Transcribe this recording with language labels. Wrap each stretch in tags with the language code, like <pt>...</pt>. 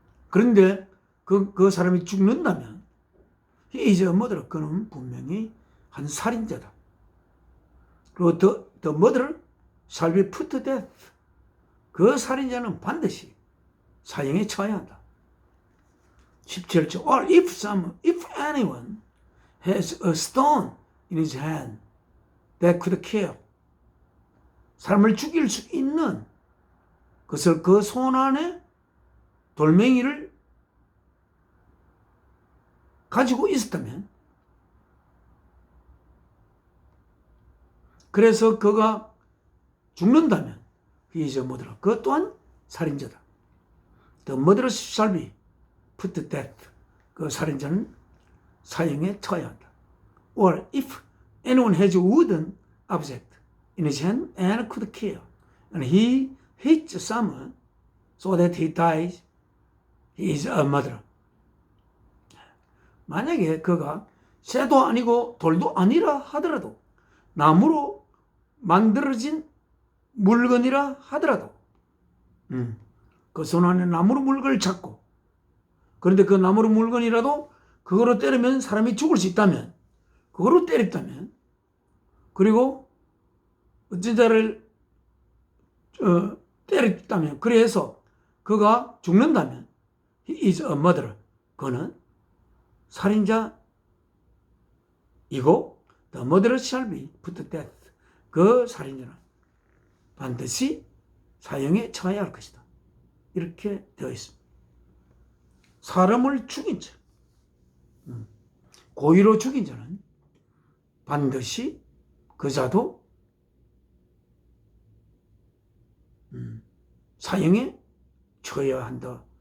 <ko>그런데 그 사람이 죽는다면</ko> <en>he is a murderer,</en> <ko>그는 분명히 한 살인자다. 그리고</ko> <en>the murderer shall be put to death,</en> <ko>그 살인자는 반드시 사형에 처해야 한다. 17절</ko> <en>or if anyone has a stone in his hand that could kill,</en> <ko>사람을 죽일 수 있는 것을 그 손 안에 돌멩이를 가지고 있었다면, 그래서 그가 죽는다면</ko> <en>he is a murderer.</en> <ko>그 또한 살인자다.</ko> <en>The murderer shall be put to death.</en> <ko>그 살인자는 사형에 처해야 한다.</ko> <en>Or if anyone has a wooden object in his hand and could kill, and he hits someone so that he dies, he is a murderer.</en> <ko>만약에 그가 쇠도 아니고 돌도 아니라 하더라도, 나무로 만들어진 물건이라 하더라도, 그 손 안에 나무로 물건을 잡고, 그런데 그 나무로 물건이라도 그거로 때리면 사람이 죽을 수 있다면, 그거로 때렸다면, 그리고 어떤 자를 때렸다면, 그래서 그가 죽는다면</ko> <en>he is a murderer.</en> <ko>그는 살인자이고</ko> <en>the murderer shall be put to death.</en> <ko>그 살인자는 반드시 사형에 처해야 할 것이다. 이렇게 되어 있습니다. 사람을 죽인 자, 고의로 죽인 자는 반드시 그 자도 사형에 처해야 한다.</ko>